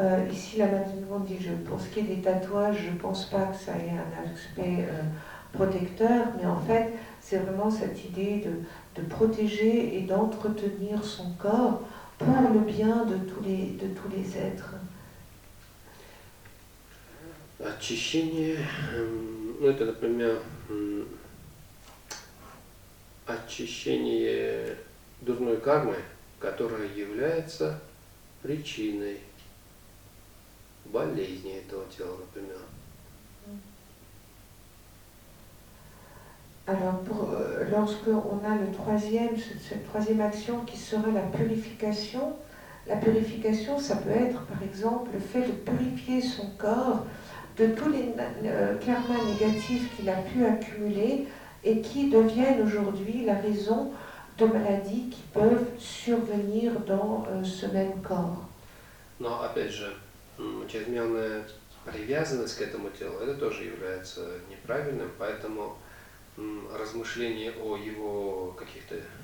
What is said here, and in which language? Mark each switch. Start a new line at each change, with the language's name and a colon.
French: Ici, là maintenant, on dit, pour ce qui est des tatouages, je ne pense pas que ça ait un aspect protecteur, mais en fait, c'est vraiment cette idée de protéger et d'entretenir son corps pour le bien de tous les êtres.
Russian: Очищение, ну это, например, очищение дурной кармы, которая является причиной болезни этого тела, например.
French: Alors, lorsque on a cette troisième action qui serait la purification, ça peut être par exemple le fait de purifier son corps de tous les karmas négatifs qu'il a pu accumuler et qui deviennent aujourd'hui la raison de maladies qui peuvent survenir dans ce même corps.
Russian: Но опять же, чрезмерная привязанность к этому телу, это тоже является неправильным, поэтому размышление о его каких-то